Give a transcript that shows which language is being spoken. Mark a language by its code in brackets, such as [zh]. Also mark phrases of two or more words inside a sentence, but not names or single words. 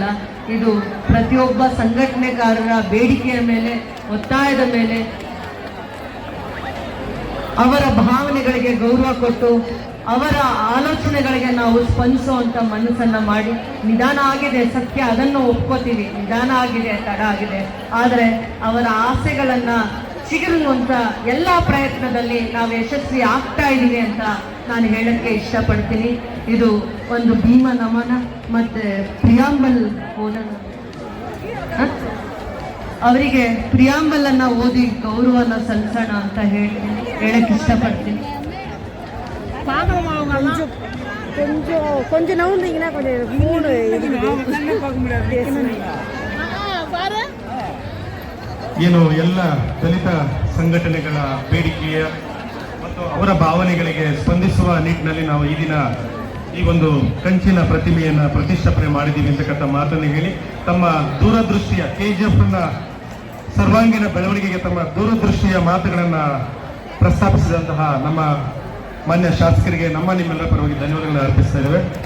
[kn] ಇದು ಪ್ರತಿಯೊಬ್ಬ ಸಂಘಟನೆಕಾರರ ಬೇಡಿಕೆಯ ಮೇಲೆ, ಒತ್ತಾಯದ ಮೇಲೆ, ಅವರ ಭಾವನೆಗಳಿಗೆ ಗೌರವ ಕೊಟ್ಟು, ಅವರ ಆಲೋಚನೆಗಳಿಗೆ ನಾವು ಸ್ಪಂದಿಸುವಂಥ ಮನಸ್ಸನ್ನು ಮಾಡಿ, ನಿಧಾನ ಆಗಿದೆ ಸತ್ಯ, ಅದನ್ನು ಒಪ್ಕೋತೀವಿ, ನಿಧಾನ ಆಗಿದೆ, ತಡ ಆಗಿದೆ, ಆದರೆ ಅವರ ಆಸೆಗಳನ್ನು ಸಿಗುವಂಥ ಎಲ್ಲ ಪ್ರಯತ್ನದಲ್ಲಿ ನಾವು ಯಶಸ್ವಿ ಆಗ್ತಾ ಇದ್ದೀವಿ ಅಂತ ನಾನು ಹೇಳಕ್ಕೆ ಇಷ್ಟಪಡ್ತೀನಿ. ಇದು ಒಂದು ಭೀಮ ನಮನ ಮತ್ತು ಪ್ರಿಯಾಂಬಲ್ ಓದೋಣ. ಅವರಿಗೆ ಪ್ರಿಯಾಂಬಲನ್ನು ಓದಿ ಗೌರವನ ಸಲ್ಲಿಸೋಣ ಅಂತ ಹೇಳಕ್ಕೆ ಇಷ್ಟಪಡ್ತೀನಿ. [ta] கொஞ்சம் நவுந்தீங்கன்னா கொஞ்சம் மூணு [kn] ಏನು ಎಲ್ಲ ದಲಿತ ಸಂಘಟನೆಗಳ ಬೇಡಿಕೆಯ ಮತ್ತು ಅವರ ಭಾವನೆಗಳಿಗೆ ಸ್ಪಂದಿಸುವ ನಿಟ್ಟಿನಲ್ಲಿ ನಾವು ಈ ದಿನ ಈ ಒಂದು ಕಂಚಿನ ಪ್ರತಿಮೆಯನ್ನು ಪ್ರತಿಷ್ಠಾಪನೆ ಮಾಡಿದ್ದೀವಿ ಅಂತಕ್ಕಂಥ ಮಾತನ್ನು ಹೇಳಿ, ತಮ್ಮ ದೂರದೃಷ್ಟಿಯ KGFನ ಸರ್ವಾಂಗೀಣ ಬೆಳವಣಿಗೆಗೆ ತಮ್ಮ ದೂರದೃಷ್ಟಿಯ ಮಾತುಗಳನ್ನು ಪ್ರಸ್ತಾಪಿಸಿದಂತಹ ನಮ್ಮ ಮಾನ್ಯ ಶಾಸಕರಿಗೆ ನಿಮ್ಮೆಲ್ಲರ ಪರವಾಗಿ ಧನ್ಯವಾದಗಳನ್ನು ಅರ್ಪಿಸ್ತಾ ಇದ್ದೇವೆ.